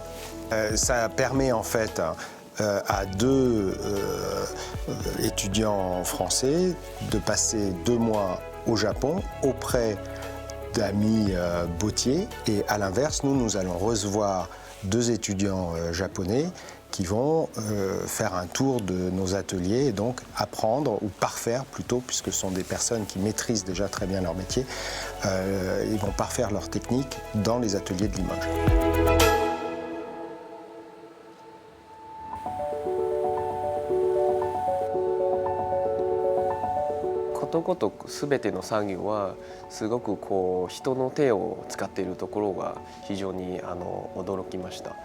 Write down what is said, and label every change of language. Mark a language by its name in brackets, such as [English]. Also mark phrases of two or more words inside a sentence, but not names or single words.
[French] Ça permet en fait à deux étudiants français de passer 2 mois au Japon auprès d'amis bottiers, et à l'inverse, nous allons recevoir 2 étudiants japonais qui vont faire un tour de nos ateliers et donc apprendre, ou parfaire plutôt, puisque ce sont des personnes qui maîtrisent déjà très bien leur métier, ils vont parfaire leur technique dans les ateliers de Limoges. [Japanese] ことごとく全ての作業はすごくこう人の手を使っているところが非常に驚きました。